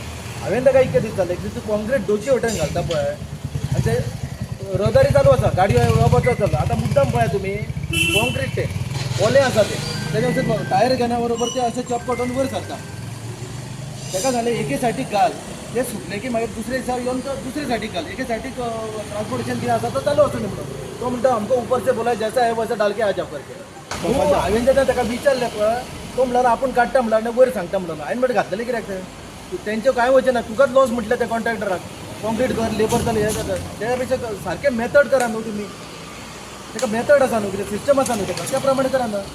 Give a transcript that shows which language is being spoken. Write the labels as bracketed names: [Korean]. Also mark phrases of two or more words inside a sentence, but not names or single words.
[Konkani] हांवें ताका इतकें दिसतालें की तूं कॉन्क्रीट दोशी वटेन घालता पळय आनी ते रहदारी चालू आसा गाडी वचत चलता. आतां मुद्दाम पळया तुमी कॉन्क्रीट ते ओलें आसा ते तेच्या वयर टायर घेण्या बरोबर ते अशें चप करून वयर सरता. ताका सांगलें एके सायडीक घाल ते सुटले की मागीर दुसरे दिसा येवन तो दुसरे सायडीक घाल. एके सायडीक ट्रान्सपोर्टेशन कितें आसा तो चालू आसा न्ही म्हणून तो म्हणटा आमकां [Hindi] ऊपर से बोला जैसा है वैसा डाल के आ जाओ [Konkani] करके. हांवें जेन्ना ताका विचारलें पळय तो म्हणल्यार आपूण काडटा म्हणल्यार वयर सांगता म्हणून हांवें म्हणटा घातलेलें कित्याक ते तेंचें कांय वचचें ना. तुकाच लॉस म्हटलें त्या कॉन्ट्रॅक्टराक कॉन्क्रीट कर लेबर जालें हें जाता त्या पेक्षा सारकें मेथड करा न्हू तुमी. ताका मेथड आसा न्हू कितें सिस्टम आसा न्हू ताका त्या प्रमाणे करा ना.